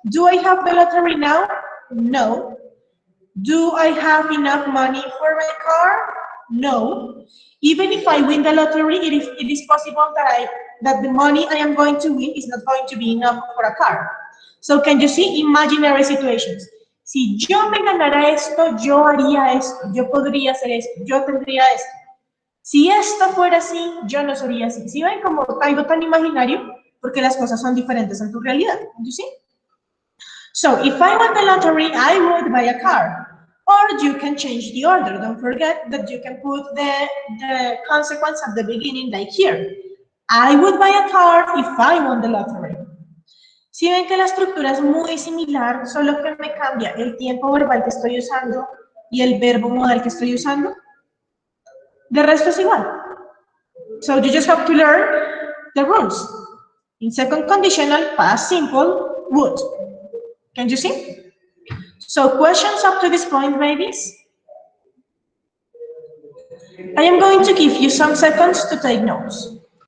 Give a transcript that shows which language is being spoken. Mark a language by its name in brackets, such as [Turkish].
[English] Do I have the lottery now? No. Do I have enough money for my car? No. Even if I win the lottery, it is possible that the money I am going to win is not going to be enough for a car. So can you see imaginary situations? [Spanish] Si yo me ganara esto, yo haría esto, yo podría hacer esto, yo tendría esto. Si esto fuera así, yo no sería así. ¿Sí ven como algo tan imaginario? Porque las cosas son diferentes en tu realidad. [English] ¿You see? So, if I won the lottery, I would buy a car. Or you can change the order. Don't forget that you can put the consequence at the beginning, like here. I would buy a car if I won the lottery. [Spanish] Si ven que la estructura es muy similar, solo que me cambia el tiempo verbal que estoy usando y el verbo modal que estoy usando. De resto es igual. [English] So you just have to learn the rules. In second conditional, past simple, would. Can you see? So questions up to this point, babies? I am going to give you some seconds to take notes.